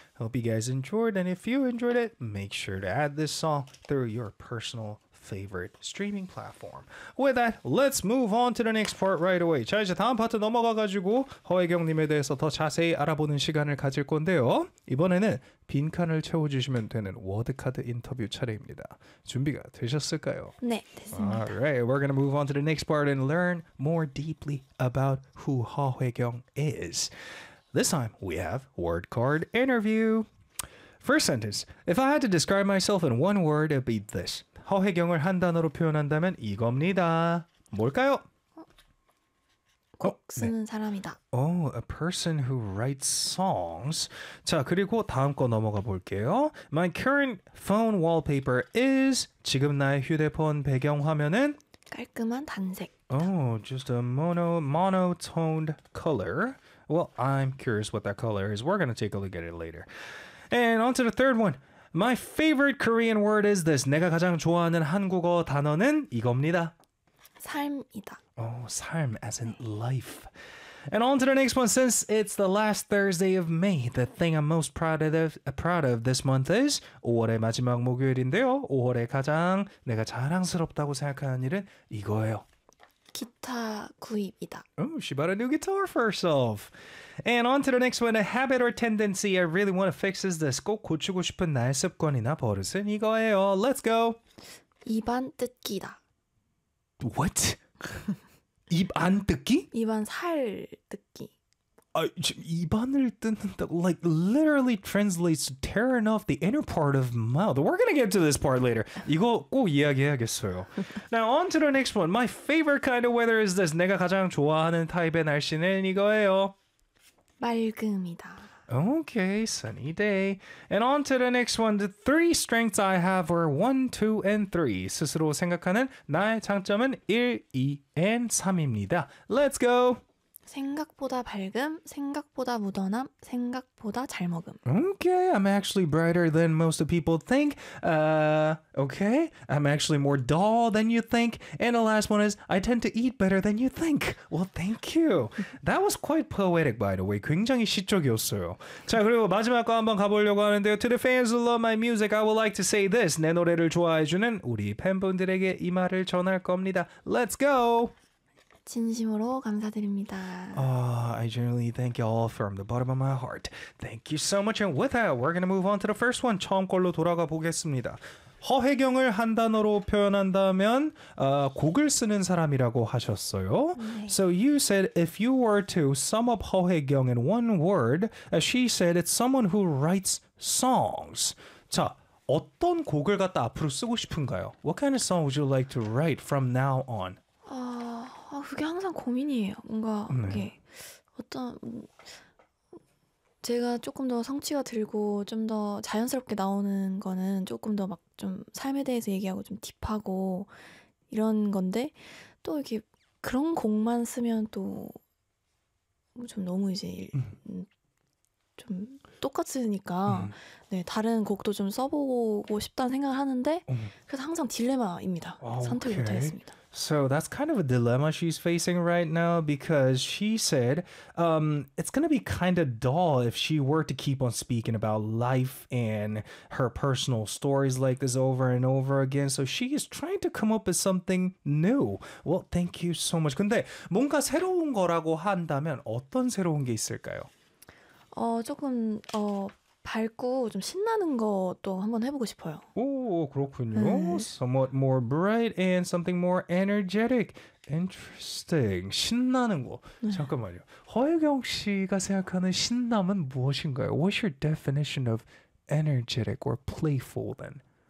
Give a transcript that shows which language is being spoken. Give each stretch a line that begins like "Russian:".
English: Hope you guys enjoyed, and if you enjoyed it, make sure to add this song through your personal favorite streaming platform. With that, let's move on to the next part right away.
Korean: 자, 이제 다음 파트 넘어가가지고 허혜경님에 대해서 더 자세히 알아보는 시간을 가질 건데요. 이번에는 빈칸을 채워주시면 되는 워드카드 인터뷰 차례입니다. 준비가 되셨을까요? 네, 됐습니다.
English: Alright, we're gonna move on to the next part and learn more deeply about who 허혜경 is. This time, we have word card interview. First sentence, if I had to describe myself in one word, it'd be this.
Korean: 허혜경을 한 단어로 표현한다면 이겁니다. 뭘까요? 곡 쓰는 사람이다.
English: Oh, a person who writes songs.
Korean: 자, 그리고 다음 거 넘어가 볼게요.
English: My current phone wallpaper is
Korean: 지금 나의 휴대폰 배경화면은 깔끔한 단색.
English: Oh, just a monotoned color. Well, I'm curious what that color is. We're going to take a look at it later. And on to the third one. My favorite Korean word is this.
Korean: 내가 가장 좋아하는 한국어 단어는 이겁니다. 삶이다.
English: Oh, 삶, as in life. And on to the next one. Since it's the last Thursday of May, the thing I'm most proud of this month is
Korean: 5월의 마지막 목요일인데요. 5월에 가장 내가 자랑스럽다고 생각하는 일은 이거예요. 기타 구입이다.
English: Oh, she bought a new guitar for herself. And on to the next one, a habit or tendency I really want to fix is this.
Korean: 꼭 고치고 싶은 나의 습관이나 버릇은 이거예요.
English: Let's go.
Korean: 입안 뜯기다.
English: What?
Korean: 입안 뜯기? 입안 살 뜯기. 아, 지금 입안을 뜯는다.
English: Like literally translates to tearing off the inner part of mouth. We're gonna get to this part later.
Korean: 이거 꼭 이야기해야겠어요.
English: Now on to the next one. My favorite kind of weather is this.
Korean: 내가 가장 좋아하는 타입의 날씨는 이거예요. 맑음이다.
English: Okay, sunny day. And on to the next one. The three strengths I have are 1, 2, and 3.
Korean: 스스로 생각하는 나의 장점은 1, 2, and 3입니다.
English: Let's go!
Korean: 생각보다 밝음, 생각보다 무던함, 생각보다 잘 먹음.
English: Okay, I'm actually brighter than most of people think. Okay, I'm actually more dull than you think. And the last one is, I tend to eat better than you think. Well, thank you. That was quite poetic, by the way.
Korean: 굉장히 시적이었어요. 자, 그리고 마지막 거 한번 가보려고 하는데요.
English: To the fans who love my music, I would like to say this.
Korean: 내 노래를 좋아해주는 우리 팬분들에게 이 말을 전할 겁니다.
English: Let's go!
Korean: 진심으로 감사드립니다.
English: I genuinely thank you all from the bottom of my heart. Thank you so much. And with that, we're going to move on to the first one.
Korean: 처음 걸로 돌아가 보겠습니다. 허혜경을 한 단어로 표현한다면 곡을 쓰는 사람이라고 하셨어요. 네.
English: So you said if you were to sum up 허혜경 in one word, as she said, it's someone who writes songs.
Korean: 자, 어떤 곡을 갖다 앞으로 쓰고 싶은가요?
English: What kind of song would you like to write from now on?
Korean: 그게 항상 고민이에요. 뭔가 이게 어떤 제가 조금 더 성취가 들고 좀 더 자연스럽게 나오는 거는 조금 더 막 좀 삶에 대해서 얘기하고 좀 딥하고 이런 건데 또 이렇게 그런 곡만 쓰면 또 좀 너무 이제 좀 똑같으니까 네, 다른 곡도 좀 써보고 싶다는 생각을 하는데 그래서 항상 딜레마입니다. 선택을 못 하겠습니다.
English: So that's kind of a dilemma she's facing right now because she said it's going to be kind of dull if she were to keep on speaking about life and her personal stories like this over and over again. So she is trying to come up with something new. Well, thank you so much.
Korean: 근데 뭔가 새로운 거라고 한다면 어떤 새로운 게 있을까요? 조금 밝고 좀 신나는 것도 한번 해보고 싶어요. 오, 그렇군요. 네.
English: Somewhat more bright and something more energetic. Interesting.
Korean: 신나는 거. 네. 잠깐만요. 허혜경 씨가 생각하는 신남은 무엇인가요?
English: What's your definition of energetic or playful then?